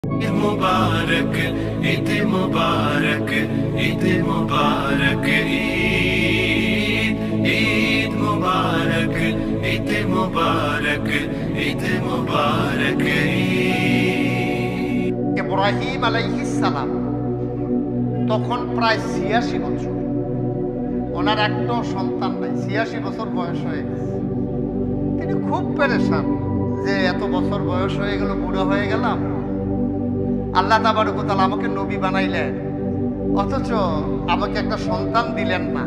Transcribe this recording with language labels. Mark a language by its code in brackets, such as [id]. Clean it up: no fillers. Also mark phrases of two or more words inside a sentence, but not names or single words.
[ur] مبارک عید مبارک عید مبارک عید عید مبارک عید مبارک عید مبارک عید. [bn] ইব্রাহিম [ar] عليه السلام [bn] তখন প্রায় ৮৬ বছর, ওনার একটাও সন্তান নাই। ৮৬ বছর বয়স হয়ে গেছে। তিনি খুব পেরেশান যে এত বছর বয়স হয়ে গেল, বুড়ো হয়ে গেলাম, [ar] الله تبارك وتعالى [bn] আমাকে নবী বানাইলেন, অথচ আমাকে একটা সন্তান দিলেন না।